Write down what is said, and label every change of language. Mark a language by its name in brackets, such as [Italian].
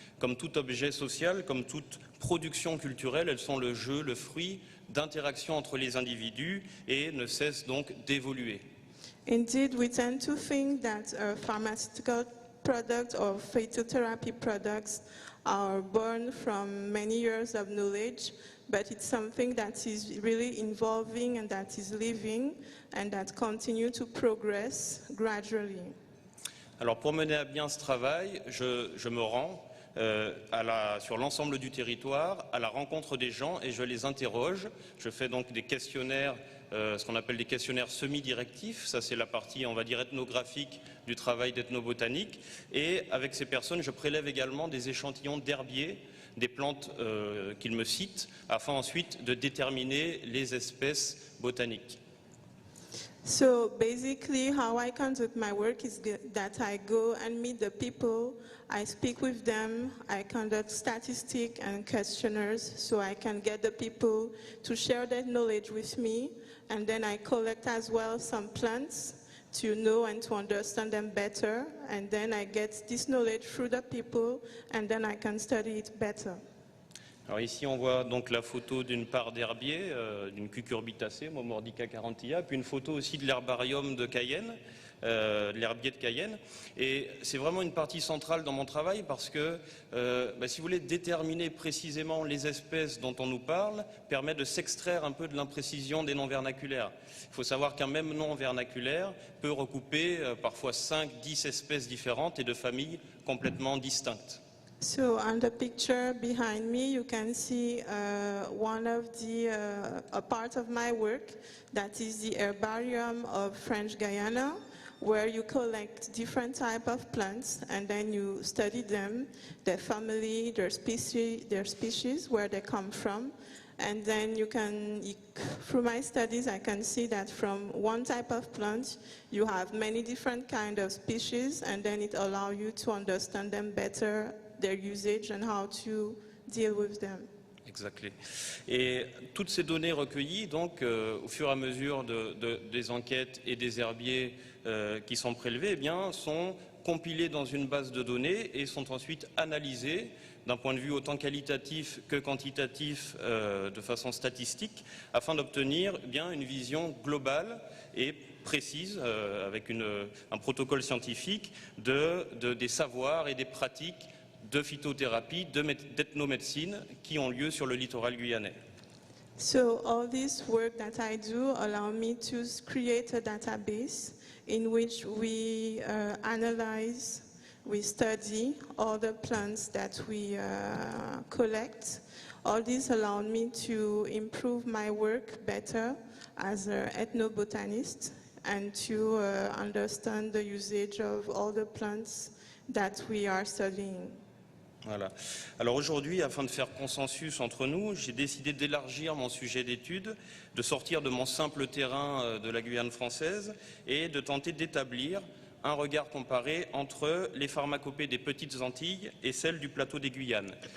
[French] Comme tout objet social, comme toute production culturelle, elles sont le jeu, le fruit d'interactions entre les individus et ne cessent donc d'évoluer. [English] Indeed, we tend to think that pharmaceutical products or phytotherapy products are born from many years of knowledge, but it's something that is really evolving and that is living and that continue to progress gradually. [French] Alors pour mener à bien ce travail, je me rends sur l'ensemble du territoire, à la rencontre des gens et je les interroge. Je fais donc des questionnaires, ce qu'on appelle des questionnaires semi-directifs. Ça, c'est la partie, on va dire, ethnographique du travail d'ethnobotanique. Et avec ces personnes, je prélève également des échantillons d'herbiers, des plantes qu'ils me citent, afin ensuite de déterminer les espèces botaniques. [English] So basically how I conduct my work is that I go and meet the people, I speak with them, I conduct statistics and questionnaires so I can get the people to share their knowledge with me, and then I collect as well some plants to know and to understand them better, and then I get this knowledge through the people, and then I can study it better. [French] Alors ici on voit donc la photo d'une part d'herbier, d'une cucurbitacée, Momordica carantilla, puis une photo aussi de l'herbarium de Cayenne, de l'herbier de Cayenne. Et c'est vraiment une partie centrale dans mon travail parce que, si vous voulez, déterminer précisément les espèces dont on nous parle permet de s'extraire un peu de l'imprécision des noms vernaculaires. Il faut savoir qu'un même nom vernaculaire peut recouper parfois 5-10 espèces différentes et de familles complètement distinctes. [English] So on the picture behind me, you can see one of a part of my work, that is the herbarium of French Guyana, where you collect different type of plants and then you study them, their family, their species, where they come from. And then through my studies, I can see that from one type of plant, you have many different kind of species, and then it allows you to understand them better, their usage and how to deal with them. [French] Exactement. Et toutes ces données recueillies, donc, au fur et à mesure des enquêtes et des herbiers qui sont prélevés, sont compilées dans une base de données et sont ensuite analysées d'un point de vue autant qualitatif que quantitatif de façon statistique, afin d'obtenir une vision globale et précise, avec un protocole scientifique des savoirs et des pratiques de phytothérapie, d'ethnomédecine qui ont lieu sur le littoral guyanais. [English] So all this work that I do allow me to create a database in which we analyze we study all the plants that we collect. All this allowed me to improve my work better as an ethnobotanist and to understand the usage of all the plants that we are studying. [French] Voilà. Alors aujourd'hui, afin de faire consensus entre nous, j'ai décidé d'élargir mon sujet d'étude, de sortir de mon simple terrain de la Guyane française et de tenter d'établir un regard comparé entre les pharmacopées des petites Antilles et celles du plateau des Guyanes.